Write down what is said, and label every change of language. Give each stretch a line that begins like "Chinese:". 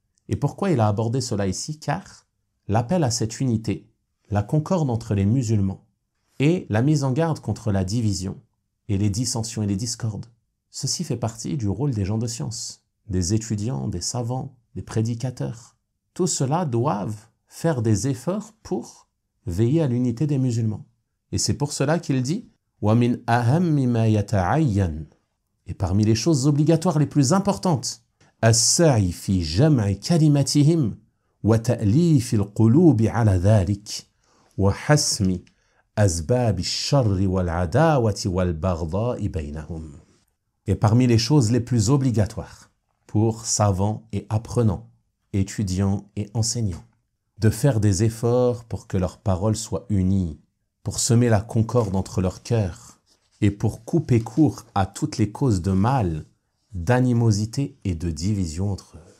French: Et pourquoi il a abordé cela ici? Car l'appel à cette unité, la concorde entre les musulmans et la mise en garde contre la division et les dissensions et les discordes, ceci fait partie du rôle des gens de science, des étudiants, des savants, des prédicateurs. Tous ceux-là doivent faire des efforts pour veiller à l'unité des musulmans. Et c'est pour cela qu'il dit
Arabic: وَمِنْ أَهَمِّ مَا يَتَعَيَّنْ.
French: Et parmi les choses obligatoires les plus importantes,
Arabic: السعي في جمع كلمتهم وتأليف القلوب على ذلك وحسم أسباب الشر والعداوة والبغضاء بينهم.
French: Et parmi les choses les plus obligatoires pour savants et apprenants, étudiants et enseignants, de faire des efforts pour que leurs paroles soient unies, pour semer la concorde entre leurs cœurs et pour couper court à toutes les causes de mal, d'animosité et de division entre eux.